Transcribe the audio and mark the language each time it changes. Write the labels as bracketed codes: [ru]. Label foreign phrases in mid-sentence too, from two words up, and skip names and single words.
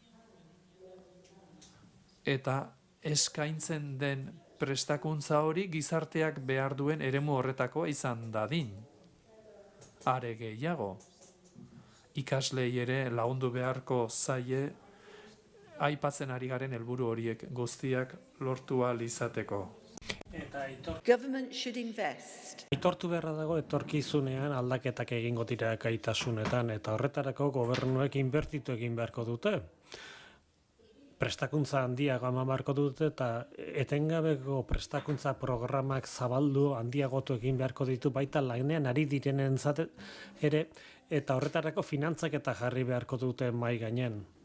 [eu] Eta eskaintzen den prestakuntza hori gizarteak behar duen eremu horretako izan dadin. Are gehiago, ikaslei ere lagundu beharko zaie aipatzen ari garen helburu horiek guztiak lortu ahal izateko. [en] Government should invest. [eu] Aitortu beharra dago etorkizunean aldaketak egingo dira gaitasunetan eta horretarako gobernuek inbertitu egin beharko dute. prestakuntza handiago eman beharko dute eta etengabeko prestakuntza programak zabaldu handiagotu egin beharko ditu baita lanean ari direnentzat ere eta horretarako finantzak eta jarri beharko dute mai gainen.